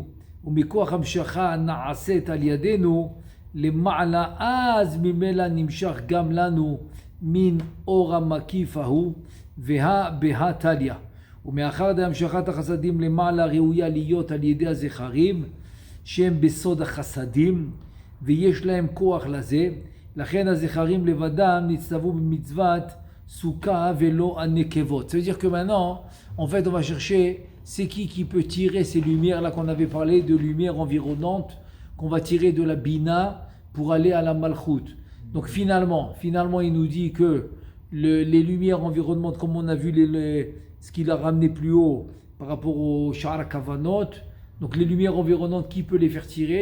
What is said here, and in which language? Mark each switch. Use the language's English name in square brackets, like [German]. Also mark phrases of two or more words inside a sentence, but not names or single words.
[Hebrew] ומכוח המשכה נעשית על ידינו, למעלה אז ממילא נמשך גם לנו מן אור המקיף ההוא, והא תליא. ומאחר דהמשכת החסדים למעלה ראויה להיות על ידי הזכרים שהם בסוד החסדים ויש להם כוח לזה, לכן הזכרים לבדם נצטוו במצוות סוכה ולא הנקבות. [French] Ça veut dire que maintenant, en fait, on va chercher c'est qui peut tirer ces lumières là qu'on avait parlé de lumières environnantes qu'on va tirer de la Bina pour aller à la Malchut. Donc finalement, il nous dit que les lumières environnantes, comme on a vu ce qu'il a ramené plus haut par rapport au Sha'ar Kavanot, donc les lumières environnantes, qui peut les faire tirer?